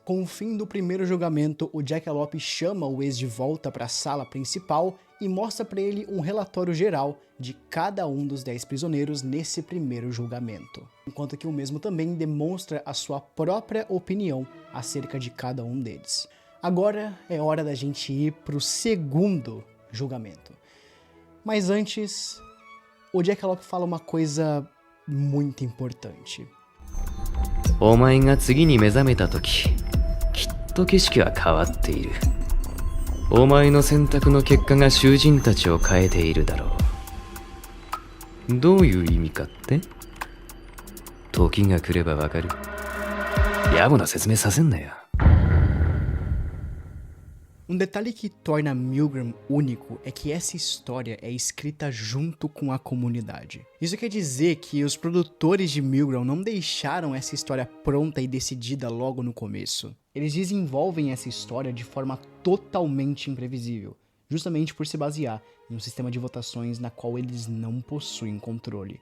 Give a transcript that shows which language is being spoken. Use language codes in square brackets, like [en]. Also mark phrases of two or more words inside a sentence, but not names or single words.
[pt] Com o fim do primeiro julgamento, o Jackalope chama o ex de volta para a sala principal e mostra para ele um relatório geral de cada um dos 10 prisioneiros nesse primeiro julgamento, enquanto que o mesmo também demonstra a sua própria opinião acerca de cada um deles. Agora é hora da gente ir pro segundo julgamento. Mas antes, o Jackalope fala uma coisa muito importante. [ja] お前が次に目覚めた時、きっと景色は変わっている。お前の選択の結果が囚人たちを変えているだろう。どういう意味かって？時が来ればわかる。野暮な説明させんなよ。 [pt] Um detalhe que torna Milgram único é que essa história é escrita junto com a comunidade. Isso quer dizer que os produtores de Milgram não deixaram essa história pronta e decidida logo no começo. Eles desenvolvem essa história de forma totalmente imprevisível, justamente por se basear em um sistema de votações na qual eles não possuem controle.